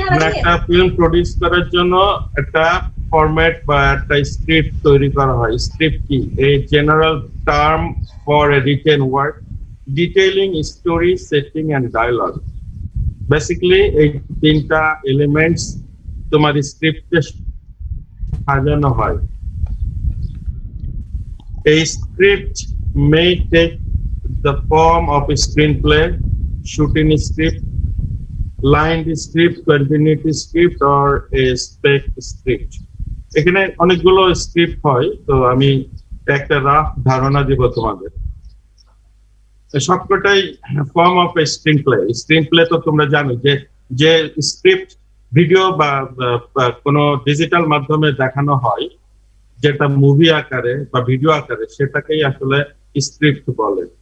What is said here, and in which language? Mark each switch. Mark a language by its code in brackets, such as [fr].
[bn] একটা film produce করার জন্য একটা ফরম্যাট বা একটা স্ক্রিপ্ট তৈরি করা হয়। স্ক্রিপ্ট কি? [en] A general term for a written work detailing story, setting and dialogue. [bn] Basically এই তিনটা এলিমেন্টস তোমার স্ক্রিপ্টে সাজানো হয়। [en] A script may take the form of a screenplay, shooting script, lined script, continuity script, or a spec script. [bn] এখানে অনেকগুলো script হয়, তো আমি একটা রাফ ধারণা দিব তোমাদের। সবকটাই form of A screenplay. Screenplay তো তোমরা জানো যে স্ক্রিপ্ট ভিডিও বা কোনো ডিজিটাল মাধ্যমে দেখানো হয়, যেটা মুভি আকারে বা ভিডিও আকারে, সেটাকেই আসলে স্ক্রিপ্ট বলে।